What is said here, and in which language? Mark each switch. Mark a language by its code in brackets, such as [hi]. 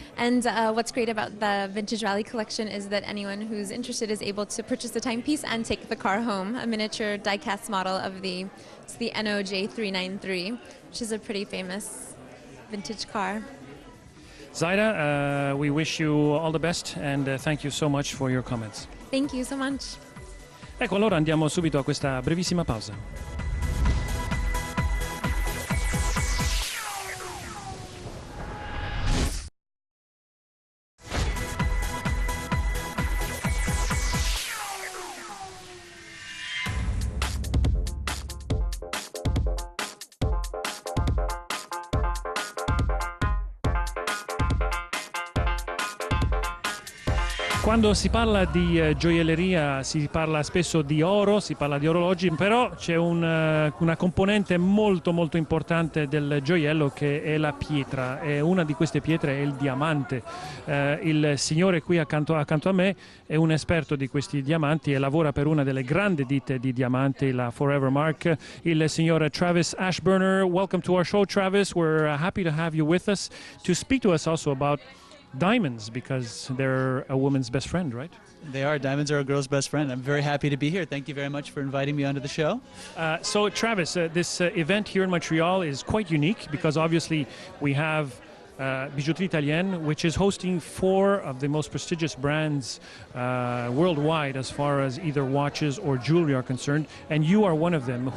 [en] And what's great about the Vintage Rally collection is that anyone who's interested is able to purchase a timepiece and take the car home, a miniature die-cast model of the NOJ 393, which is a pretty famous vintage car. Zaida, we wish you all the best, and thank you so much for your comments. Thank you so much. [it] Ecco, allora andiamo subito a questa brevissima pausa. Quando si parla di gioielleria si parla spesso di oro, si parla di orologi, però c'è una componente molto molto importante del gioiello che è la pietra, e una di queste pietre è il diamante. Il signore qui accanto a me è un esperto di questi diamanti e lavora per una delle grandi ditte di diamanti, la Forever Mark, il signor Travis Ashburner. [en] Welcome to our show, Travis. We're happy to have you with us to speak to us also about diamonds, because they're a woman's best friend, right? They are. Diamonds are a girl's best friend. I'm very happy to be here. Thank you very much for inviting me onto the show. So Travis, this event here in Montreal is quite unique, because obviously we have Bijouterie Italienne, which is hosting 4 of the most prestigious brands worldwide as far as either watches or jewelry are concerned, and you are one of them.